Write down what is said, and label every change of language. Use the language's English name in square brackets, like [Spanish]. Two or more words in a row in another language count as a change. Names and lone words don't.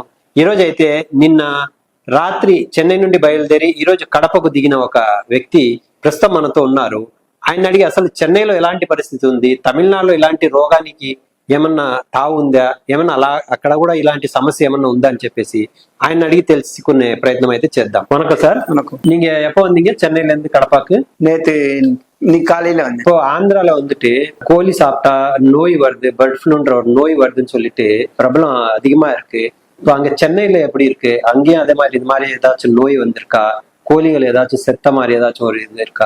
[Telugu] ఈ రోజు అయితే నిన్న రాత్రి చెన్నై నుండి బయలుదేరి ఈ రోజు కడపకు దిగిన ఒక వ్యక్తి ప్రస్తుతం మనతో ఉన్నారు. ఆయన అడిగి అసలు చెన్నైలో ఎలాంటి పరిస్థితి ఉంది, తమిళనాడులో ఇలాంటి రోగానికి ఏమన్నా తావు ఉందా, ఏమన్నా అలా అక్కడ కూడా ఇలాంటి సమస్య ఏమన్నా ఉందా అని చెప్పేసి ఆయన అడిగి తెలుసుకునే ప్రయత్నం అయితే చేద్దాம். [Tamil] வணக்கம் சார். வணக்கம். நீங்க எப்போ வந்தீங்க சென்னையில இருந்து கடப்பாக்கு? நேத்து இன்னைக்கு காலையில வந்து இப்போ ஆந்திரால வந்துட்டு கோழி சாப்பிட்டா நோய் வருது, [English] bird fluன்ற [Tamil] ஒரு நோய் வருதுன்னு சொல்லிட்டு பிரபலம் அதிகமா இருக்கு. இப்போ அங்க சென்னையில எப்படி இருக்கு? அங்கேயும் அதே மாதிரி இது மாதிரி ஏதாச்சும் நோய் வந்திருக்கா? கோழிகள் ஏதாச்சும் செத்த மாதிரி ஏதாச்சும் ஒரு இது இருக்கா?